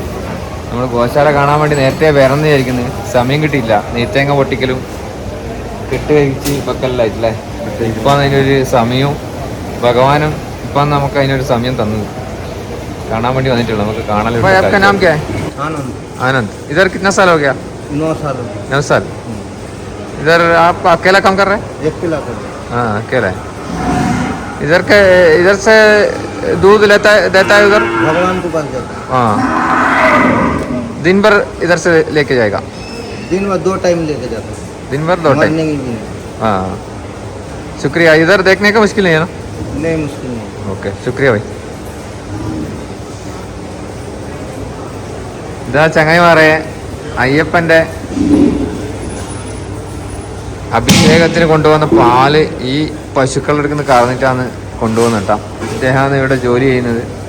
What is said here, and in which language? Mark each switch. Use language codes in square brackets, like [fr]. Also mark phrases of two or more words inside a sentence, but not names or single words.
[ml] നമ്മൾ ഗോശാല കാണാൻ വേണ്ടി നേരത്തെ വരണം വിചാരിക്കുന്നത്, സമയം കിട്ടിയില്ല. നെയ്ത്തേങ്ങ പൊട്ടിക്കലും കെട്ട് കഴിച്ച് വെക്കലായിട്ടല്ലേ. ഇപ്പം അതിനൊരു സമയവും ഭഗവാനും ഇപ്പം നമുക്ക് അതിനൊരു സമയം തന്നു കാണാൻ വേണ്ടി വന്നിട്ടുള്ളൂ. നമുക്ക് കാണാൻ. [hi] आनंद, इधर कितना साल हो गया? 9 साल. इधर आप अकेला काम कर रहे हैं? अकेला कर रहे हैं. हाँ, अकेला है. इधर से दूध देता है उधर भगवान को पास जाता है. हाँ, दिन भर इधर से लेके जाएगा? दिन में 2 टाइम लेके जाता है. दिन भर 2 टाइम. हाँ, शुक्रिया. इधर देखने का मुश्किल नहीं है ना? नहीं, मुश्किल नहीं. ओके, शुक्रिया भाई. [ml] ഇതാ ചങ്ങായിമാരെ, അയ്യപ്പൻ്റെ അഭിഷേകത്തിന് കൊണ്ടുവന്ന പാല് ഈ പശുക്കളെടുക്കുന്ന കറന്നിട്ടാണ് കൊണ്ടുപോകുന്നത് കേട്ടോ. ഇദ്ദേഹമാണ് ഇവിടെ ജോലി ചെയ്യുന്നത്.